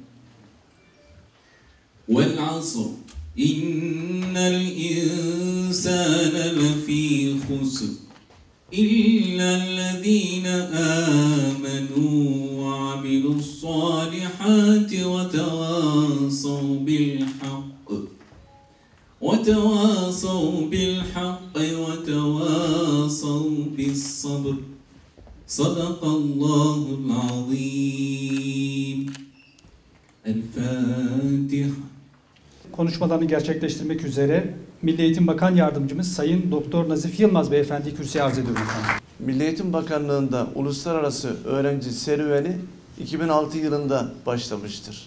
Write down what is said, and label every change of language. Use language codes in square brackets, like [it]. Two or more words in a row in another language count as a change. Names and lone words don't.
[ar] والعصر إن الإنسان لفي خسر. إلا الذين آمنوا وعملوا الصالحات وتواصوا بالحق. وتواصوا بالحق وتواصوا بالصبر صدق الله العظيم. El-Fatiha. [tr] Konuşmalarını gerçekleştirmek üzere Milli Eğitim Bakan Yardımcımız Sayın Doktor Nazif Yılmaz Beyefendi'yi kürsüye arz ediyorum efendim. Milli Eğitim Bakanlığı'nda uluslararası öğrenci serüveni 2006 yılında başlamıştır.